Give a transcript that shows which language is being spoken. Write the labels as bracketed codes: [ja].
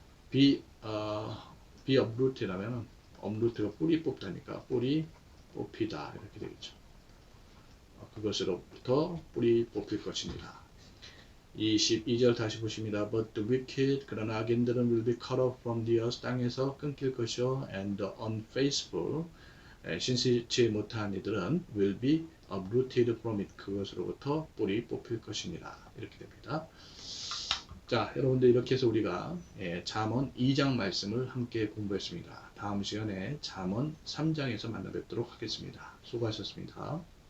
[en] be uprooted [ko] 하면은 uproot가 뿌리 뽑다니까 뿌리 뽑히다 이렇게 되겠죠. 그것으로부터 뿌리 뽑힐 것입니다. 22절 다시 보십니다. [en] But the wicked [ko] 그러나 악인들은 [en] will be cut off from the earth. [ko] 땅에서 끊길 것이요 [en] and the unfaithful [ko] 신실치 못한 이들은 [en] will be uprooted from it. [ko] 그것으로부터 뿌리 뽑힐 것입니다. 이렇게 됩니다. 자, 여러분들 이렇게 해서 우리가 잠언 2장 말씀을 함께 공부했습니다. 다음 시간에 잠언 3장에서 만나 뵙도록 하겠습니다. 수고하셨습니다.